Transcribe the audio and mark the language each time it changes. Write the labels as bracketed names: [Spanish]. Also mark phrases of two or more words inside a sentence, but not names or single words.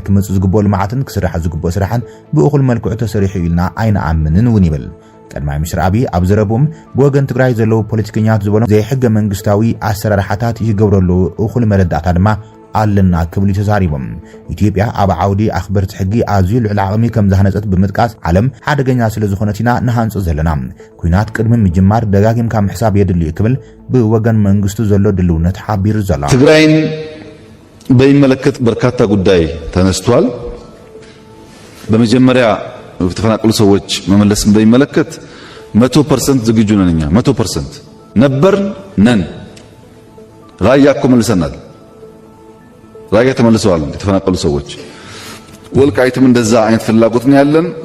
[Tigrinya] ክመጽእ ዝግበኦ ልምዓትን ክስራሕ ዝግበኦ ስራሕን ብእኹል መልክዑ ተሰሪሑ ኢልና ኣይነኣምንን እውን ይብል ቀዳማይ ሚኒስትር ኣብይ ኣብ ዘረቦም ብወገን ትግራይ ዘለው ፖለቲከኛት ዝበሎም ዘይሕገ መንግስታዊ ኣሰራርሓታት ይገብረሉ እኹል መረዳእታ ድማ ኣለና ክብሉ ተዛሪቦም ኢትዮጵያ ኣብ ዓውዲ ኣኽበርቲ ሕጊ ኣዝዩ ልዕሊ ዓቕሚ ከም ዝሃነፀት ብምጥቃስ ዓለም ሓደገኛ ስለ ዝኾነት ኢና ንሃንጽ ዘለና ኩናት ቅድሚ ምጅማር ደጋጊምካ ምሕሳብ የድልዩ ክብል ብወገን መንግስቱ ዘሎ ድልውነት ሓቢሩ ዘሎ [Amharic] ትግራይን በሚመለከት በርካታ ጉዳይ ተነስቷል በመጀመሪያ የተፈናቀሉ ሰዎች መመለስን በሚመለከት 100% ዝግጁ ነን እኛ 100% ነበር ነን ራያ እኮ መልሰናል ራያ ተመልሰዋል የተፈናቀሉ ሰዎች ወልቃይትም እንደዛ አይነት ፍላጎት ነው ያለን